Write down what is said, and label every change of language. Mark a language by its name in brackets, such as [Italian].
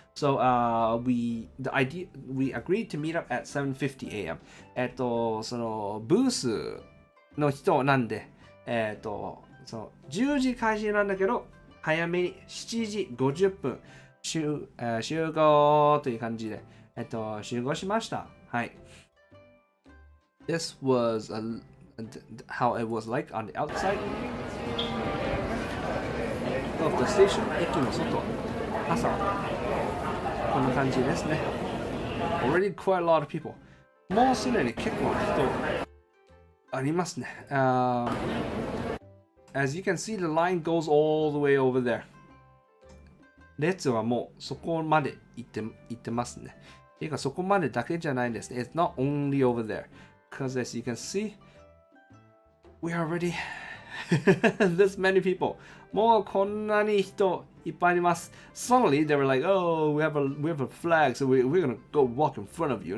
[English] So we agreed to meet up at 7:50 a.m. [Japanese] そのブースの人なんで、その10時開始なんだけど、早めに7時50分集合という感じで、集合しました。はい。 [English] This was how it was like on the outside of the station. [Japanese] 駅の外、朝こんな感じですね。 [English] Already quite a lot of people. [Japanese] もうすでに結構人ありますね。 [English] As you can see, the line goes all the way over there. [Japanese] 列はもうそこまで行ってますね。ていうかそこまでだけじゃないんですね。 [English] It's not only over there.Because as you can see, we are already This many people. [Japanese] もうこんなに人いっぱいいます。 [English] Suddenly they were like, oh, we have a flag, so we're gonna go walk in front of you.